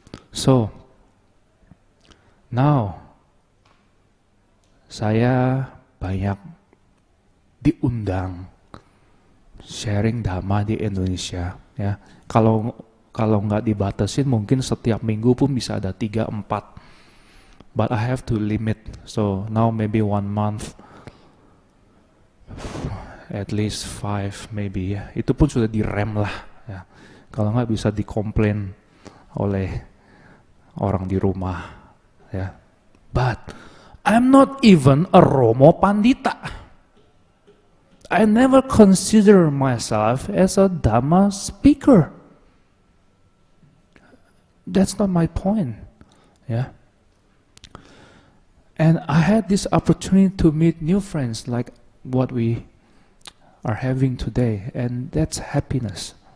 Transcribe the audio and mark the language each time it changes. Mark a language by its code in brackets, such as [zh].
[id] So, now, saya banyak diundang sharing Dhamma di Indonesia. Ya, kalau nggak dibatasin, mungkin setiap minggu pun bisa ada 3-4. [en] But I have to limit. So now maybe 1 month, at least 5 maybe. [id] Ya, itu pun sudah direm lah. Ya. Kalau nggak bisa dikomplain oleh orang di rumah, ya. [en] But I'm not even a Romo Pandita. I never consider myself as a Dhamma speaker. That's not my point, yeah. And I had this opportunity to meet new friends like what we are having today, and that's happiness.